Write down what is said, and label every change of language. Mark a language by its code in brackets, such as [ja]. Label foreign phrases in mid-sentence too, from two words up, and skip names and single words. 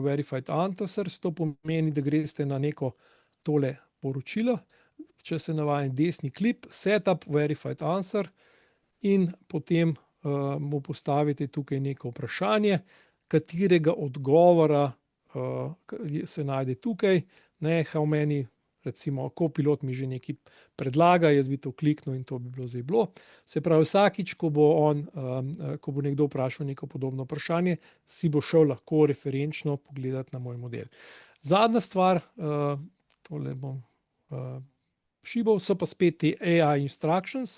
[en] Verified Answers, [sl] to pomeni, da greste na neko tole poročilo, če se navajam desni klip, [en] Setup Verified Answer, [sl] in potem mu postavite tukaj neko vprašanje, katerega odgovora se najde tukaj, [en] how many, [sl] recimo, Copilot mi že nekaj predlaga, jaz bi to kliknil in to bi bilo zdaj bilo. Se pravi, vsakič, ko bo nekdo vprašal neko podobno vprašanje, si bo šel lahko referenčno pogledati na moj model. Zadnja stvar, tole bom šibal, so pa spet te [en] AI instructions.